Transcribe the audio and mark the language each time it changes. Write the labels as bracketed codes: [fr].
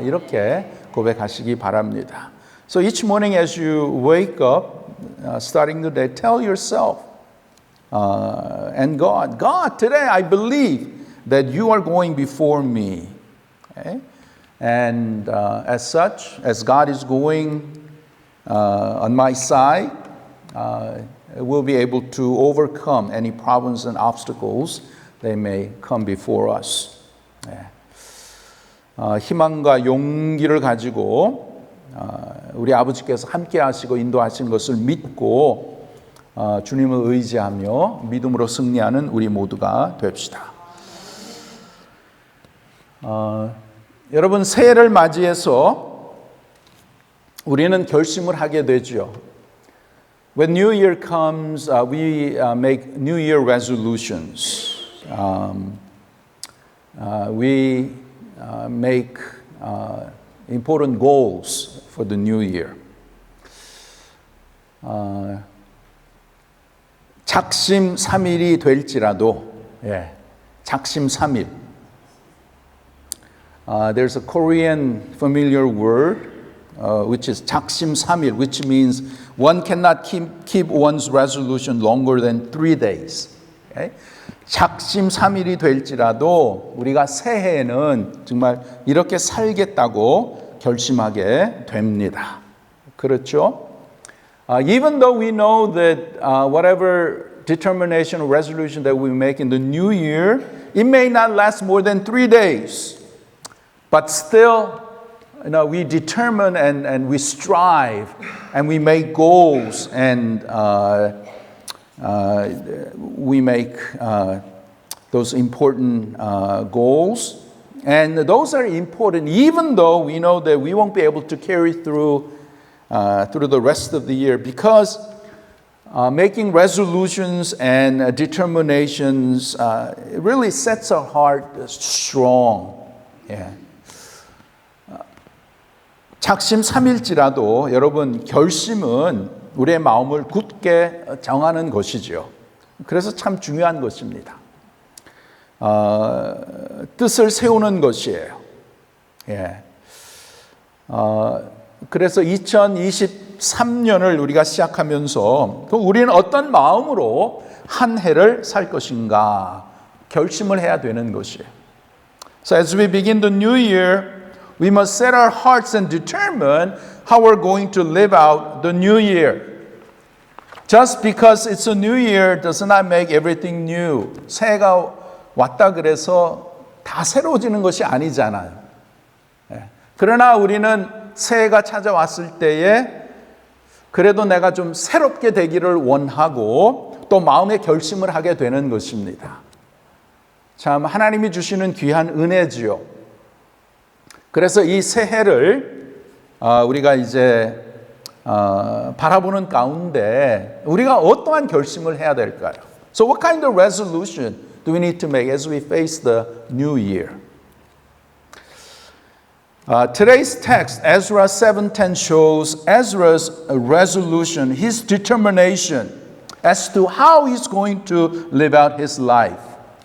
[ko] 이렇게 고백하시기 바랍니다. [en] So each morning as you wake up, starting the day, tell yourself and God, today I believe that you are going before me. Okay? And as such, as God is going on my side, we'll be able to overcome any problems and obstacles that may come before us. [ko] 희망과 용기를 가지고 우리 아버지께서 함께 하시고 인도하신 것을 믿고 주님을 의지하며 믿음으로 승리하는 우리 모두가 됩시다. 여러분, 새해를 맞이해서 우리는 결심을 하게 되죠. [en] When New Year comes, we make New Year resolutions. We make important goals for the new year. [ko] 작심삼일이 될지라도, 작심삼일. [en] There's a Korean familiar word, which is [ko] 작심삼일, [en] which means one cannot keep one's resolution longer than 3 days. Okay? [ko] 작심삼일이 될지라도 우리가 새해에는 정말 이렇게 살겠다고 결심하게 됩니다. 그렇죠? [en] Even though we know that whatever determination or resolution that we make in the new year, it may not last more than 3 days. But still, we determine and we strive and we make goals and we make those important goals. And those are important even though we know that we won't be able to carry through the rest of the year because making resolutions and determinations it really sets our heart strong. [ko] 작심삼일지라도 여러분 결심은 우리의 마음을 굳게 정하는 것이죠. 그래서 참 중요한 것입니다. 뜻을 세우는 것이에요. 그래서 2023년을 우리가 시작하면서 우리는 어떤 마음으로 한 해를 살 것인가 결심을 해야 되는 것이에요. [en] So as we begin the new year, we must set our hearts and determine how we're going to live out the new year. Just because it's a new year does not make everything new. [ko] 새해가 왔다 그래서 다 새로워지는 것이 아니잖아요. 그러나 우리는 새해가 찾아왔을 때에 그래도 내가 좀 새롭게 되기를 원하고 또 마음의 결심을 하게 되는 것입니다. 참 하나님이 주시는 귀한 은혜지요. 그래서 이 새해를 우리가 이제 바라보는 가운데 우리가 어떠한 결심을 해야 될까요? [en] So what kind of resolution do we need to make as we face the new year? Today's text, Ezra 7:10, shows Ezra's resolution, his determination as to how he's going to live out his life.